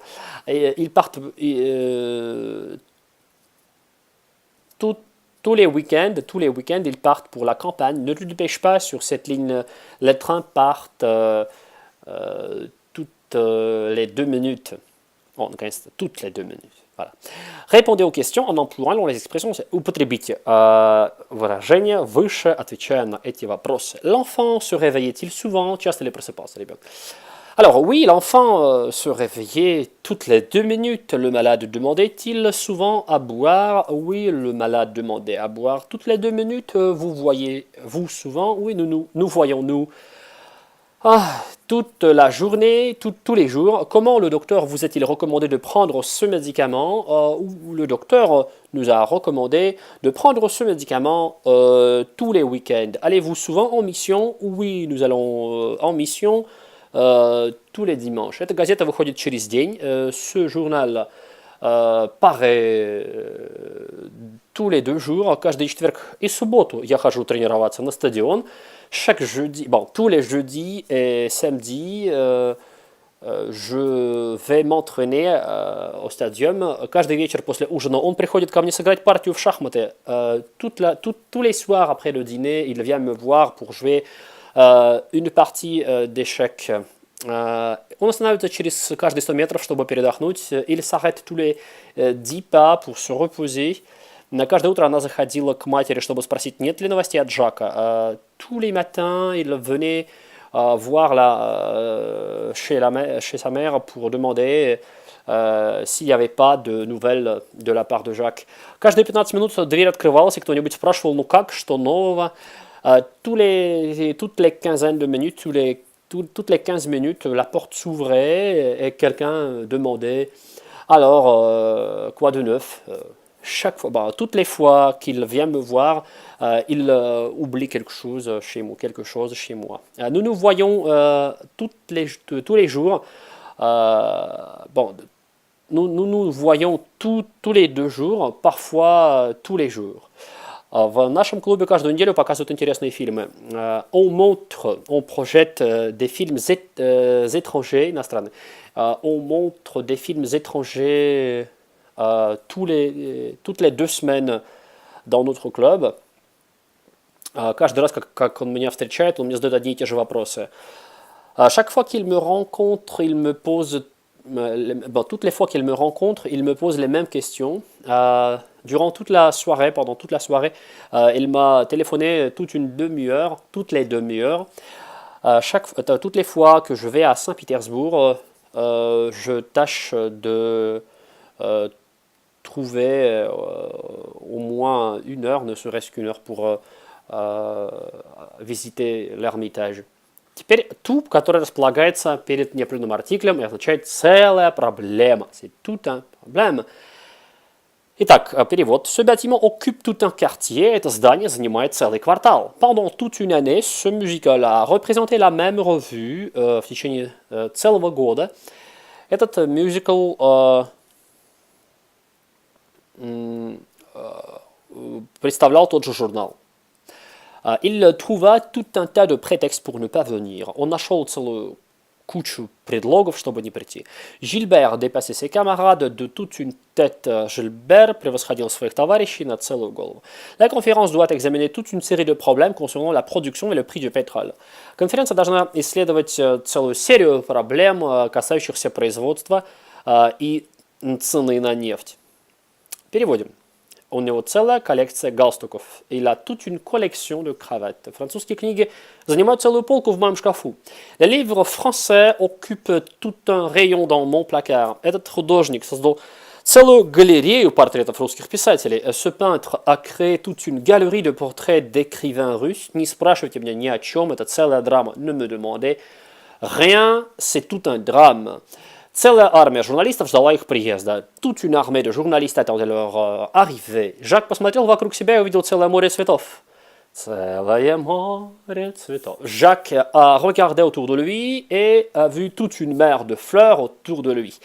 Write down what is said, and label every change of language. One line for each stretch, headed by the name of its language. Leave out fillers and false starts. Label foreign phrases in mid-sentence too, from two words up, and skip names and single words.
French: Et ils partent tous les week-ends, ils partent pour la campagne. Ne te dépêche pas sur cette ligne. Les trains partent toutes les 2 minutes. Bon, toutes les 2 minutes. Voilà. Répondez aux questions en employant les expressions.
Russian: Употребите выражения выше, отвечая на эти вопросы.
French: L'enfant se réveillait-il souvent?
Russian: Часто ли просыпался ребенок?
French: Alors oui, l'enfant se réveillait toutes les 2 minutes. Le malade demandait-il souvent à boire? Oui, le malade demandait à boire toutes les 2 minutes. Vous voyez-vous souvent? Oui, nous voyons-nous toute la journée, tous les jours. Comment le docteur vous a-t-il recommandé de prendre ce médicament? Le docteur nous a recommandé de prendre ce médicament tous les week-ends. Allez-vous souvent en mission? Oui, nous allons en mission tous les dimanches.
Russian: Эта газета выходит через день.
French: Ce journal paraît tous les 2 jours.
Russian: Каждый четверг и субботу я хожу тренироваться на стадион.
French: Chaque jeudi, tous les jeudis et samedis, je vais m'entraîner au stadium.
Russian: Каждый вечер после ужина он приходит ко мне сыграть партию в шахматы.
French: Tous les soirs après le dîner, il vient me voir pour jouer une partie d'échecs.
Russian: Он останавливается через каждые 100 метров, чтобы передохнуть.
French: Il s'arrête tous les 10 pas pour se reposer.
Russian: На каждое утро она заходила к матери, чтобы спросить, нет ли новостей от Жака.
French: Tous les matins, il venait voir chez sa mère pour demander s'il n'y avait pas de nouvelles de la part de Jacques.
Russian: Каждые 15 минут дверь открывалась, и кто-нибудь спрашивал, ну как, что нового.
French: Toutes les quinzaines de minutes, toutes les 15 minutes, la porte s'ouvrait et quelqu'un demandait alors, quoi de neuf? Chaque fois, toutes les fois qu'il vient me voir, il oublie quelque chose chez moi. Nous nous voyons tous les jours. Nous nous voyons tous les 2 jours, parfois tous les jours.
Russian: В нашем клубе каждую неделю показывают интересные фильмы.
French: On projette des films étrangers, иностранные. On montre des films étrangers toutes les 2 semaines dans notre club.
Russian: Каждый раз, как он меня встречает, он мне задает одни и те же вопросы.
French: Chaque fois qu'il me rencontre, il me pose toutes les fois qu'il me rencontre, il me pose les mêmes questions. Pendant toute la soirée, il m'a téléphoné toutes les demi-heures. Toutes les fois que je vais à Saint-Pétersbourg, je tâche de trouver au moins 1 heure, ne serait-ce qu'1 heure pour visiter l'Ermitage.
Russian: Теперь to, который располагается перед неопределенным артиклем и означает целая проблема.
French: C'est tout un problème.
Russian: Итак, перевод.
French: Ce bâtiment occupe tout un quartier.
Russian: Это здание занимает целый квартал.
French: Pendant toute une année, ce musical a représenté la même revue
Russian: в течение целого года. Этот мюзикл представлял тот же журнал.
French: Il trouva tout un tas de prétextes pour ne pas venir.
Russian: Он нашел целую кучу предлогов, чтобы не прийти.
French: Gilbert dépassait ses camarades de toute une tête.
Russian: Gilbert превосходил своих товарищей на целую голову.
French: La conférence doit examiner toute une série de problèmes concernant la production et le prix du pétrole.
Russian: Конференция должна исследовать целую серию проблем, касающихся производства и цены на нефть. Переводим. У него целая коллекция галстуков.
French: Il a toute une collection de cravates.
Russian: Французские книги занимают целую полку в моем шкафу.
French: Les livres français occupent tout un rayon dans mon placard.
Russian: Этот художник создал целую галерею портретов русских писателей.
French: Ce peintre a créé toute une galerie de portraits d'écrivains russes.
Russian: Не спрашивайте меня ни о чем, это целая драма.
French: Ne me demandez rien, c'est tout un drame.
Russian: Целая армия журналистов ждала их приезда.
French: Toute une armée de journalistes attendait leur arrivée.
Russian: Жак посмотрел вокруг себя и увидел целое море цветов. Целое море цветов.
French: Jacques a regardé autour de lui et a vu toute une mer de fleurs autour de lui.